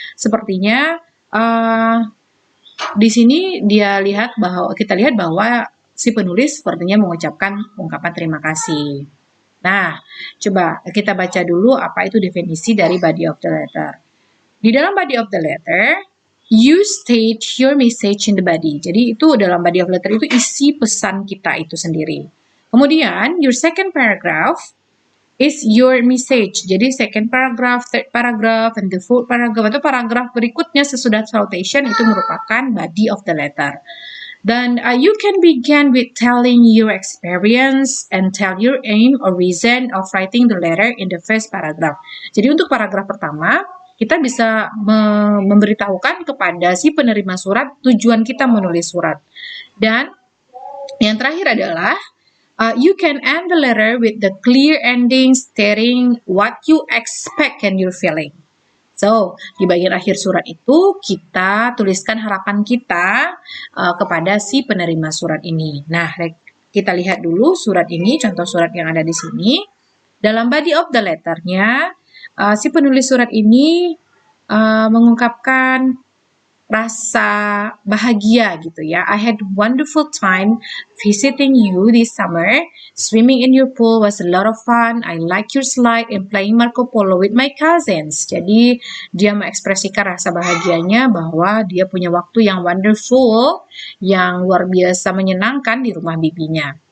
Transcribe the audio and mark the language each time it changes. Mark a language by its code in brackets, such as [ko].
[id] Sepertinya di sini kita lihat bahwa si penulis sepertinya mengucapkan ungkapan terima kasih. Nah, coba kita baca dulu apa itu definisi dari body of the letter. Di dalam [en] body of the letter, you state your message in the body. [id] Jadi itu dalam body of letter itu isi pesan kita itu sendiri. [en] Kemudian, your second paragraph is your message. Jadi second paragraph, third paragraph, and the fourth paragraph [id] atau paragraf berikutnya sesudah [en] salutation itu merupakan body of the letter. Then you can begin with telling your experience and tell your aim or reason of writing the letter in the first paragraph. [id] Jadi untuk paragraf pertama, kita bisa memberitahukan kepada si penerima surat tujuan kita menulis surat. Dan yang terakhir adalah [en] you can end the letter with the clear ending stating what you expect and your feeling. [id] So, di bagian akhir surat itu kita tuliskan harapan kita kepada si penerima surat ini. Nah, kita lihat dulu surat ini, contoh surat yang ada di sini. dalam body of the letternya, si penulis surat ini mengungkapkan rasa bahagia gitu ya. [en] I had wonderful time visiting you this summer. Swimming in your pool was a lot of fun. I like your slide and playing Marco Polo with my cousins. [id] Jadi dia mengekspresikan rasa bahagianya bahwa dia punya waktu yang wonderful, yang luar biasa menyenangkan di rumah bibinya.